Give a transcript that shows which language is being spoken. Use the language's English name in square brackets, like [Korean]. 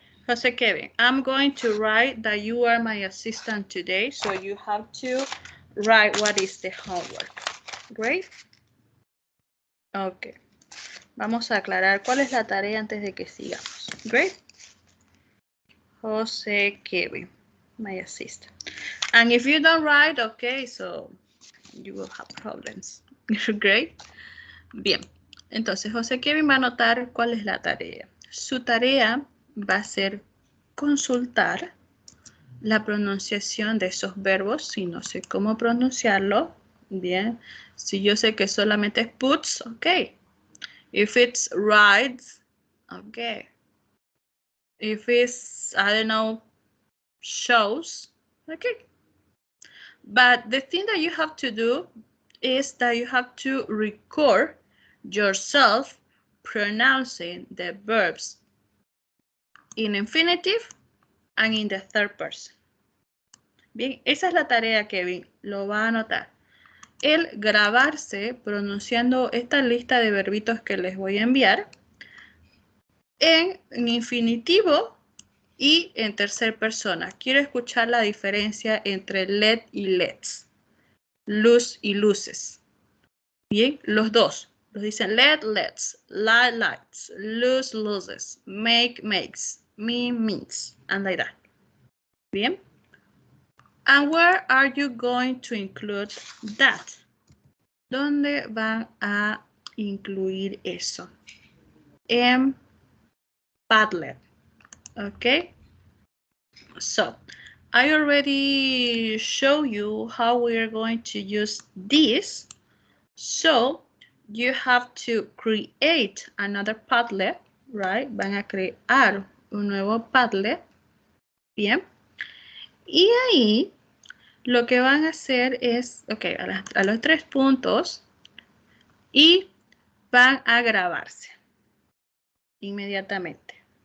[English] Jose Kevin, I'm going to write that you are my assistant today, so you have to write what is the homework, great? [Spanish] Ok, vamos a aclarar cuál es la tarea antes de que sigamos, great? [English] Jose Kevin, my assistant. And if you don't write, okay, so you will have problems, great? [Spanish] Bien, entonces José Kevin va a anotar cuál es la tarea. Su tarea va a ser consultar la pronunciación de esos verbos. Si no sé cómo pronunciarlo, bien. Si yo sé que solamente es puts, ok. [English] If it's rides, ok. If it's, I don't know, shows, okay. But the thing that you have to do is that you have to record yourself pronouncing the verbs in infinitive and in the third person. [Spanish] Bien, esa es la tarea, Kevin. Lo va a anotar. El grabarse pronunciando esta lista de verbitos que les voy a enviar en infinitivo y en tercera persona. Quiero escuchar la diferencia entre let y lets. Lose y luces. Bien, los dos. Los dicen [English] let, lets, lie, lights, lose, loses, make, makes, mean, means, and like that. Bien. And where are you going to include that? [Spanish] ¿Dónde van a incluir eso? En Padlet. Okay. [English] So, I already show you how we are going to use this. So, you have to create another Padlet, right? [Spanish] Van a crear un nuevo Padlet. Bien. Y ahí, lo que van a hacer es, ok, a los 3 puntos y van a grabarse inmediatamente.